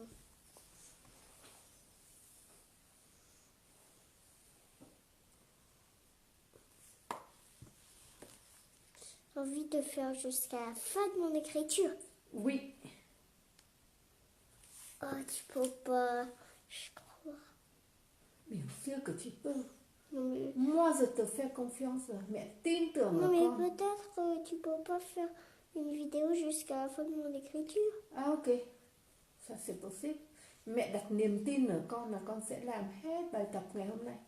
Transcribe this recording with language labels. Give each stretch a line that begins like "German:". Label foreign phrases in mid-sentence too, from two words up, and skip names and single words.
French: J'ai envie de faire jusqu'à la fin de mon écriture. Oui. Oh, tu peux pas. Je crois. Bien sûr que tu peux. Non, mais, Moi, je te fais confiance, mais
Vietnamese: tin tưởng
French: non, là mais con. peut-être que tu peux pas faire une vidéo jusqu'à la fin de mon écriture. À ok, ça c'est possible.
Vietnamese: Mẹ đặt niềm tin ở con là con sẽ làm hết bài tập ngày hôm nay.